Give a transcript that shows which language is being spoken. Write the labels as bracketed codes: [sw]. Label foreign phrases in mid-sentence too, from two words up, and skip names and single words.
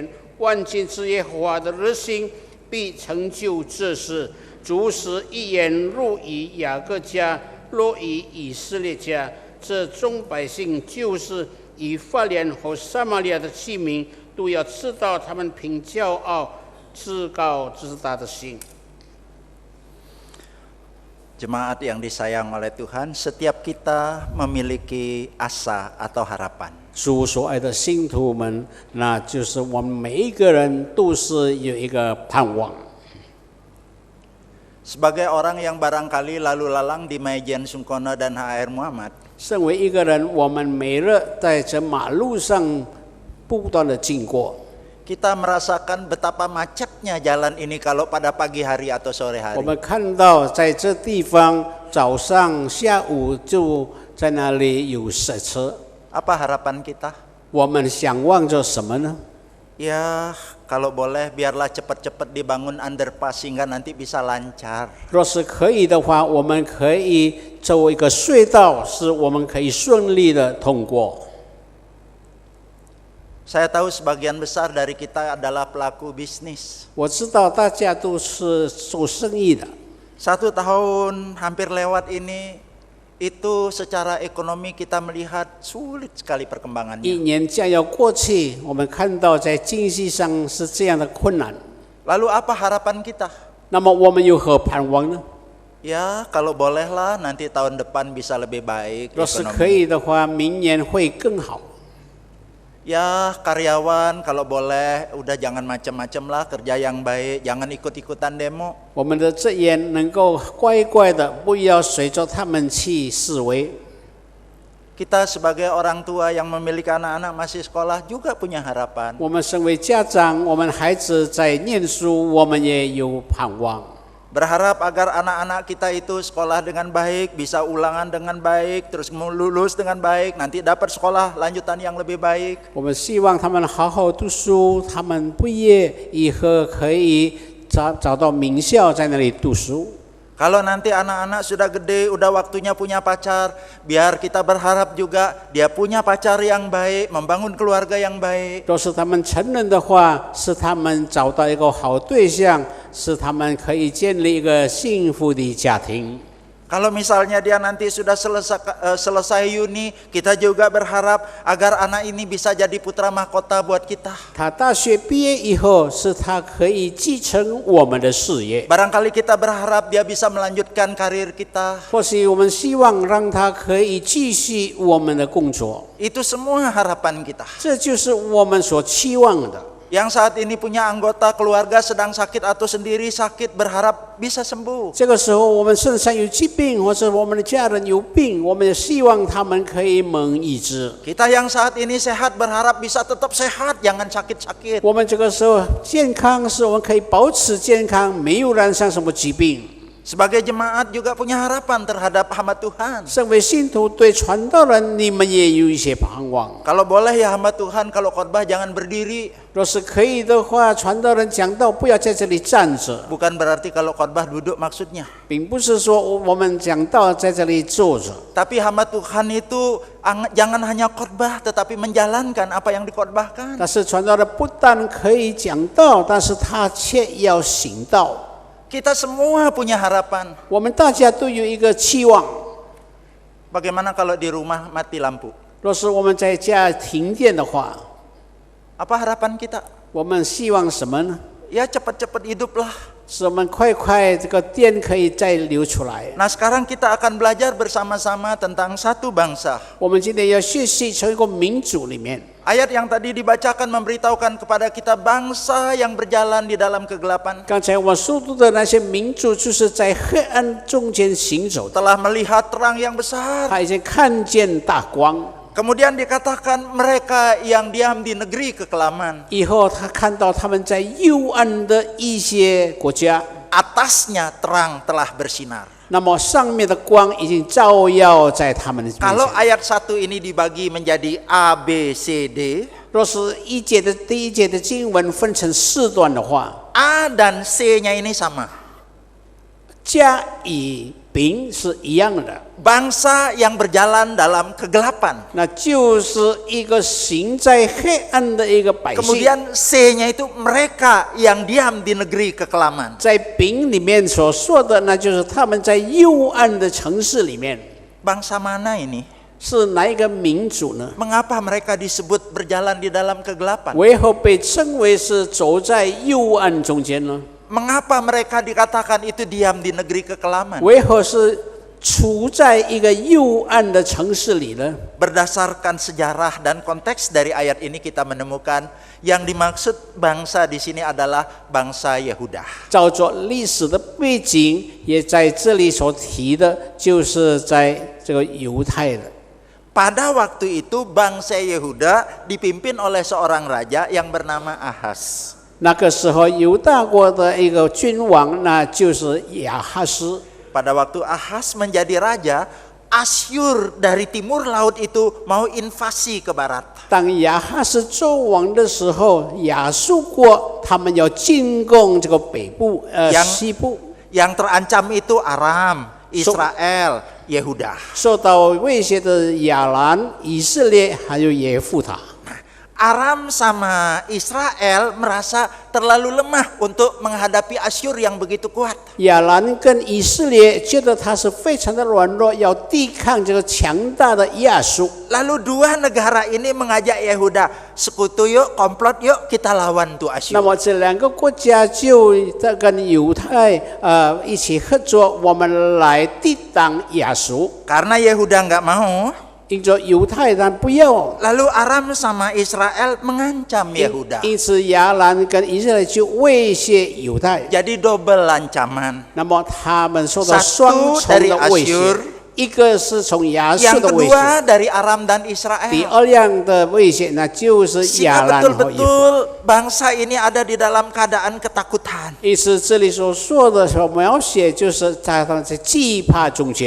[zh] 万军之耶和华的热心必成就这事。主使一言入于雅各家，落于以色列家。这众百姓就是以法莲和撒玛利亚的器皿，都要知道他们凭骄傲自高自大的心。 [id] Jemaat yang disayang oleh Tuhan, setiap kita memiliki asa atau harapan. [zh] 主所爱的信徒们，那就是我们每一个人都是有一个盼望。 [id] Sebagai orang yang barangkali lalu lalang di Maijen Sungkono dan HR Muhammad, [zh] 身为一个人，我们每日在这马路上不断的经过。 [id] kita merasakan betapa macetnya jalan ini kalau pada pagi hari atau sore hari. [zh] 我们看到在这地方早上、下午就在那里有塞车。 [id] Apa harapan kita? [zh] 我们想望着什么呢？ [id] Ya, kalau boleh biarlah cepat-cepat dibangun underpass sehingga nanti bisa lancar. [zh] 若是可以的话，我们可以做一个隧道，使我们可以顺利的通过。 [id] Saya tahu sebagian besar dari kita adalah pelaku bisnis. [zh] 我知道大家都是做生意的。 [id] 1 tahun hampir lewat ini, itu secara ekonomi kita melihat sulit sekali [zh] 一 [id] perkembangannya. [zh] 年将要过去，我们看到在经济上是这样的困难。 [id] Lalu apa harapan kita? [zh] 那么我们有何盼望呢？ [id] Ya, kalau bolehlah nanti tahun depan bisa lebih baik [zh] 若是 [id] ekonomi. [zh] 可以的话，明年会更好。 [id] Ya, karyawan kalau boleh udah jangan macam-macam lah, kerja yang baik, jangan ikut-ikutan demo. [zh] 我们的职员能够乖乖的，不要随着他们去示威。 [id] Kita sebagai orang tua yang memiliki anak-anak masih sekolah juga punya harapan. [zh] 我们身为家长，我们孩子在念书，我们也有盼望。 [id] Berharap agar anak-anak kita itu sekolah dengan baik, bisa ulangan dengan baik, terus lulus dengan baik, nanti dapat sekolah lanjutan yang lebih baik. [zh] 我们希望他们好好读书，他们毕业以后可以找到名校，在那里读书。 [id] Kalau nanti anak-anak sudah gede, udah waktunya punya pacar, biar kita berharap juga dia punya pacar yang baik, membangun keluarga yang baik. [zh] 若是他们成人的话，是他们找到一个好对象，使他们可以建立一个幸福的家庭。 [id] Kalau misalnya dia nanti sudah selesai uni, kita juga berharap agar anak ini bisa jadi putra mahkota buat kita. [zh] 他大学毕业以后，是他可以继承我们的事业。 [id] Barangkali kita berharap dia bisa melanjutkan karir kita. [zh] 或许我们希望让他可以继续我们的工作， [id] Itu semua harapan kita. [zh] 这就是我们所期望的。 [id] Yang saat ini punya anggota keluarga sedang sakit atau sendiri sakit, berharap bisa sembuh. [zh] 这个时候，我们身上有疾病，或者我们的家人有病，我们也希望他们可以蒙医治。 [id] Kita yang saat ini sehat berharap bisa tetap sehat, jangan sakit-sakit. [zh] 我们这个时候健康，是我们可以保持健康，没有染上什么疾病。 [id] Sebagai jemaat juga punya harapan terhadap hamba Tuhan. [zh] 身为信徒，对传道人，你们也有一些盼望。 [id] Kalau boleh ya hamba Tuhan, kalau khotbah jangan berdiri. [zh] 若是可以的话，传道人讲道不要在这里站着， [id] Bukan berarti kalau khotbah duduk maksudnya. [zh] 并不是说我们讲道在这里坐着。 [id] Tapi hamba Tuhan itu jangan hanya khotbah, tetapi menjalankan apa yang dikhotbahkan. [zh] 但是传道人不但可以讲道，但是他却要行道。 [id] Kita semua punya harapan. [zh] 我们大家都有一个期望。 [id] Bagaimana kalau di rumah mati lampu? [zh] 若是我们在家停电的话， [id] Apa harapan kita? [zh] 我们希望什么呢？ [id] Ya cepat-cepat hiduplah. [zh] 使我们快快这个电可以再流出来。 [id] Nah, sekarang kita akan belajar bersama-sama tentang satu bangsa. [zh] 我们今天要学习从一个民族里面， [id] Ayat yang tadi dibacakan memberitahukan kepada kita bangsa yang berjalan di dalam kegelapan [zh] 刚才我所读的那些民族，就是在黑暗中间行走的， [id] telah melihat terang yang besar. [zh] 他已经看见大光。 [id] Kemudian dikatakan mereka yang diam di negeri kekelaman, [zh] 以后他看到他们在幽暗的一些国家， [id] atasnya terang telah bersinar. [zh] 那么上面的光已经照耀在他们的面 [id] Kalau [zh] 前。 [id] ayat 1 ini dibagi menjadi A, B, C, D, [zh] 若是第一节的经文分成4段的话， [id] A dan C-nya ini sama. [zh] 甲乙丙是一样的， [id] Bangsa yang berjalan dalam kegelapan. [zh] 那就是一个行在黑暗的一个百姓。 [id] Kemudian C-nya itu mereka yang diam di negeri kekelaman. [zh] 在丙里面所说的，那就是他们在幽暗的城市里面。 [id] Bangsa mana ini? [zh] 是哪一个民族呢？ [id] Mengapa mereka disebut berjalan di dalam kegelapan? [zh] 为何被称为是走在幽暗中间呢？ [id] Mengapa mereka dikatakan itu diam di negeri kekelaman? [zh] 为何是处在一个幽暗的城市里呢？ [id] Berdasarkan sejarah dan konteks dari ayat ini kita menemukan yang dimaksud bangsa di sini adalah bangsa Yehuda. [zh] 照着历史的背景，也在这里所提的，就是在这个犹太的。 [id] Pada waktu itu bangsa Yehuda dipimpin oleh seorang raja yang bernama Ahaz. [zh] 那个时候，犹大国的一个君王，那就是亚哈斯。 [id] Pada waktu Ahaz menjadi raja, Asyur dari timur laut itu mau invasi ke barat. [zh] 当亚哈斯做王的时候，亚述国他们要进攻这个北部、西部， [id] Yang terancam itu Aram, Israel, Yehuda. [zh] 受到威胁的亚兰、以色列还有耶夫塔。 [id] Aram sama Israel merasa terlalu lemah untuk menghadapi Asyur yang begitu kuat. [zh] 亚兰跟以色列觉得他是非常的软弱，要抵抗这个强大的亚述。 [id] Lalu dua negara ini mengajak Yehuda, sekutu yuk, komplot yuk, kita lawan tuh [zh] 那 [id] Asyur. [zh] 么这2个国家就在跟犹太一起合作，我们来抵挡亚述。 [id] Karena Yehuda nggak mau, [zh] 因着犹太人不要， [id] lalu Aram sama Israel mengancam Yehuda. [zh] 因此亚兰跟以色列就威胁犹太。 [id] Jadi double ancaman. [zh] 那么他们受到 [id] Satu [zh] 双重 [id] dari [zh] 的威胁 [id] Asyur， [zh] 一个是从亚述 [id] Yang [zh] 的威胁， [id] kedua dari Aram dan [zh] 第 [id] Israel. [zh] 二样的威胁那就是亚 [id] Sehingga [zh] 兰和耶夫。 [id] betul-betul bangsa ini ada di dalam keadaan ketakutan. [zh] 意思这里所说的所描写，就是在他们在惧怕中间。